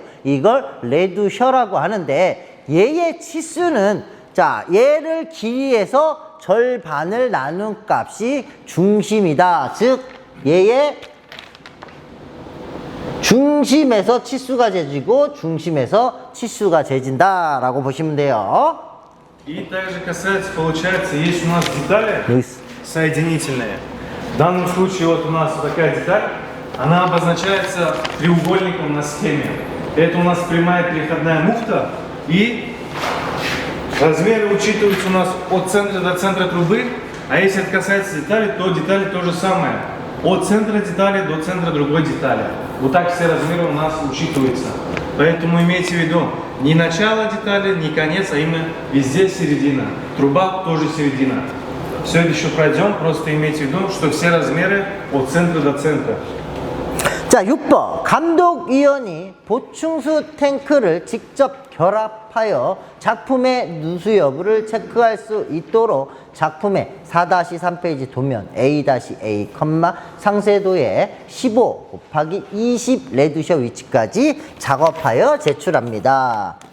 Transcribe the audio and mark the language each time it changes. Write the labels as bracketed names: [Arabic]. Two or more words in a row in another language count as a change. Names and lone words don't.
[Korean] 이걸 레드셔라고 하는데 얘의 치수는 자, 얘를 길이에서 절반을 나눈 값이 중심이다. 즉 얘의 중심에서 치수가 재지고 중심에서 치수가 재진다라고 보시면 돼요. [Russian] И также касается, получается, есть у нас детали соединительные. В данном случае вот у нас вот такая деталь, она обозначается треугольником на схеме. Это у нас прямая переходная муфта, и размеры учитываются у нас от центра до центра трубы, а если это касается деталей, то детали то же самое. От центра детали до центра другой детали. Вот так все размеры у нас учитываются. Поэтому имейте в виду, не начало детали, не конец, а именно везде середина. Труба тоже середина. Все это еще пройдем, просто имейте в виду, что все размеры от центра до центра. [Korean] 자, 6번. 감독위원이 보충수 탱크를 직접 결합하여 작품의 누수 여부를 체크할 수 있도록 작품의 4-3페이지 도면 A-A, 상세도에 15 곱하기 20 레드셔 위치까지 작업하여 제출합니다.